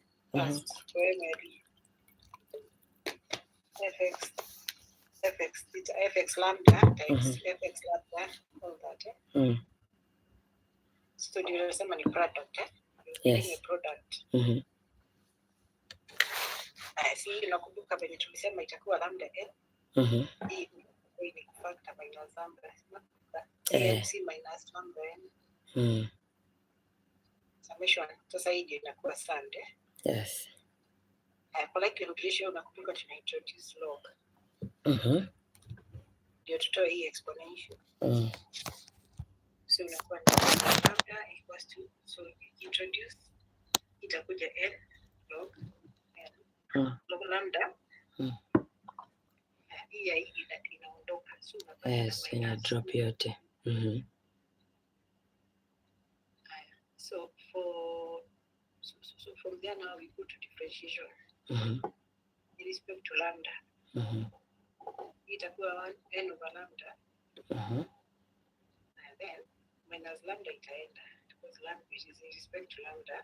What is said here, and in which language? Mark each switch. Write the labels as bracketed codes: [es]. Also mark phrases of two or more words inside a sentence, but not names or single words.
[en] past primary fx lambda times fx lambda all that. [sw] So ndio nasema ni product ni product. Si unakumbuka venye tulisema itakuwa lambda n hii ni [en] factor minus lambda c minus lambda n summation. [sw] Sasa hii ndio inakuwa sand. [en] Yes. [sw] Kwa [en] likelihood ratio [sw] unakumbuka tuna introduce log. Ndio tutoe hii exponential. So unakuwa na [en] lambda equals to, so introduce [sw] itakuja [en] n log log lambda. [sw] Hii inaondoka. So yes, ina drop yote. [en] So from there now we go to differentiation. In respect to lambda. Itakuwa n over lambda. And then minus lambda itaenda because lambda is in respect to lambda.